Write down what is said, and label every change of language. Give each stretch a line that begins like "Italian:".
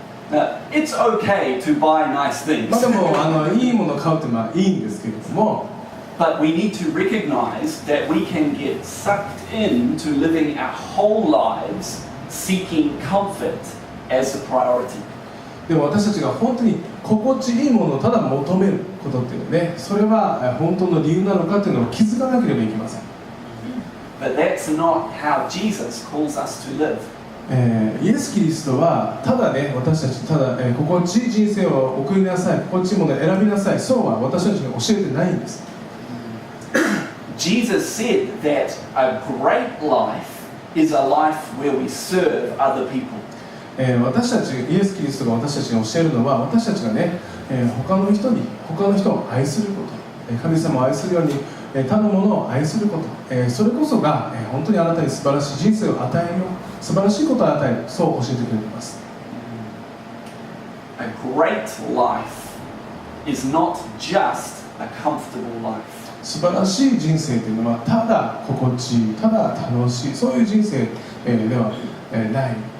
English: Now, it's okay to buy nice things.
Japanese: でもいいものを買うっていいんですけれども、
English: But we need to recognize that we can get sucked into living our whole lives seeking comfort as a priority.
Japanese: でも私たちが本当に心地いいものをただ求めることっていうね、それは本当の理由なのかっていうのを気づかなければいけません。
English: But that's not how Jesus calls us to live.
Japanese: イエス・キリストはただね、私たちただ、心地いい人生を送りなさい、心地いいものを選びなさい、そうは私たちに教えてないんです。
English: Jesus said that a great life is a life where we serve other people.
Japanese: 私たち、イエス・キリストが私たちに教えるのは、私たちがね、他の人を愛すること、神様を愛するように、他の者を愛すること、それこそが、本当にあなたに素晴らしい人生を与えるよ、素晴らしいことを与える、そう教えてくれています。
English: A great life is not just a comfortable life.
Japanese: 素晴らしい人生というのは、ただ心地いい、ただ楽しい、そういう人生ではない。